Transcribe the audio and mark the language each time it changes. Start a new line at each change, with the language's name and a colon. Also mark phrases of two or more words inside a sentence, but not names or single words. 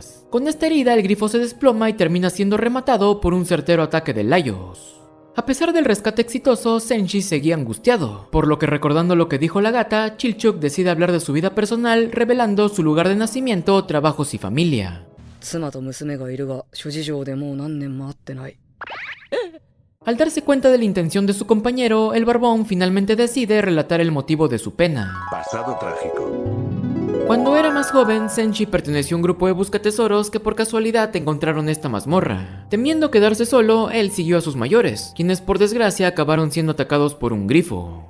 Spanish: Con esta herida, el grifo se desploma y termina siendo rematado por un certero ataque de Laios. A pesar del rescate exitoso, Senshi seguía angustiado, por lo que recordando lo que dijo la gata, Chilchuk decide hablar de su vida personal, revelando su lugar de nacimiento, trabajos y familia.
Japanese: 妻と娘がいるが、諸事情でもう何年も会ってない。
Spanish: Al darse cuenta de la intención de su compañero, el barbón finalmente decide relatar el motivo de su pena. Pasado trágico. Cuando era más joven, Senshi perteneció a un grupo de buscatesoros que por casualidad encontraron esta mazmorra. Temiendo quedarse solo, él siguió a sus mayores, quienes por desgracia acabaron siendo atacados por un grifo.